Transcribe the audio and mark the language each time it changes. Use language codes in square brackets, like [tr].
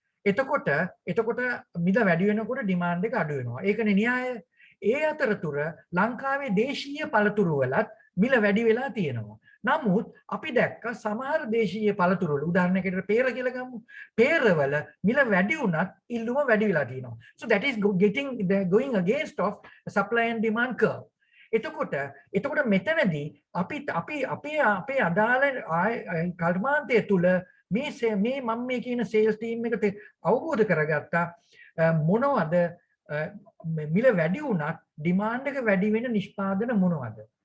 [si] එතකොට මිල වැඩි වෙනකොට ඩිමාන්ඩ් එක අඩු වෙනවා. ඒකනේ න්‍යාය. ඒ අතරතුර ලංකාවේ දේශීය පළතුරු වලත් මිල වැඩි වෙලා තියෙනවා. නමුත් අපි දැක්ක සමහර දේශීය පළතුරු වල උදාහරණයකට peer කියලා ගමු. peer වල මිල වැඩි වුණත් ඉල්ලුම වැඩි වෙලා තියෙනවා. [en] So that is going against of supply and demand curve. [si] එතකොට මෙතනදී අපේ අදාළ කර්මාන්තය තුල මේ මම මේ කියන sales team එකට අවබෝධ කරගත්තා මොනවද මිල වැඩි වුණත් demand එක වැඩි වෙන නිෂ්පාදන මොනවද?